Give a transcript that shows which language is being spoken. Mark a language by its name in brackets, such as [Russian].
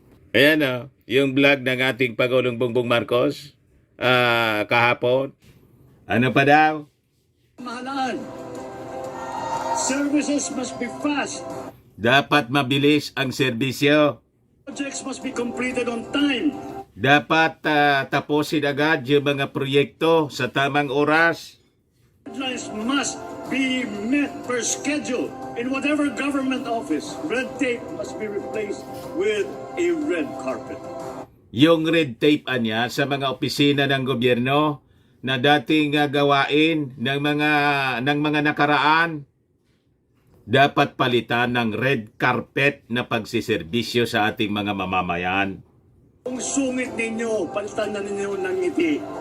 [Filipino] Ayan yung vlog ng ating Pangulong Bongbong Marcos kahapon. Ano pa daw? [English] mahalaan. Services must be fast. [Filipino] Dapat mabilis ang serbisyo. [English] Projects must be completed on time. [Filipino] Dapat tapusin agad yung mga proyekto sa tamang oras. [English] Deadlines must be met per schedule. In whatever government office, red tape must be replaced with a red carpet. [Filipino] Yung red tape niya sa mga opisina ng gobyerno na dating gawain ng mga nakaraan, dapat palitan ng red carpet na pagsiservisyo sa ating mga mamamayan. Kung sungit ninyo, palitan na ninyo ng ngiti.